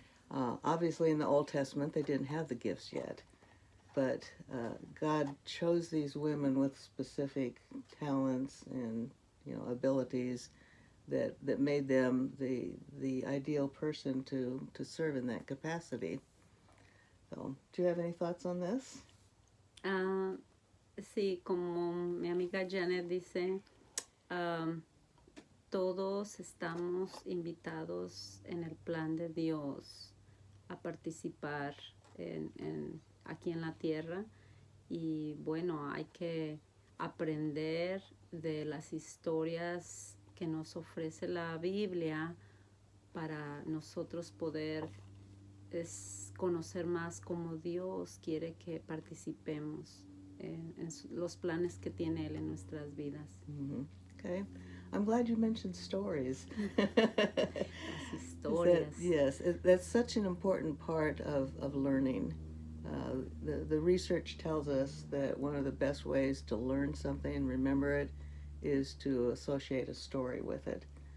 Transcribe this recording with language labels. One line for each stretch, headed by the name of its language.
English: Obviously, in the Old Testament, they didn't have the gifts yet, but God chose these women with specific talents and, you know, abilities that made them the ideal person to serve in that capacity. So, do you have any thoughts on this?
Spanish: Sí, como mi amiga Janet dice, todos estamos invitados en el plan de Dios a participar aquí en la tierra, y bueno, hay que aprender de las historias que nos ofrece la Biblia para nosotros poder conocer más cómo Dios quiere que participemos en los planes que tiene Él en nuestras vidas.
English: Mm-hmm. Okay. I'm glad you mentioned stories.
Spanish: Las historias.
English: Yes, that's such an important part of learning. The research tells us that one of the best ways to learn something and remember it is to associate a story with it.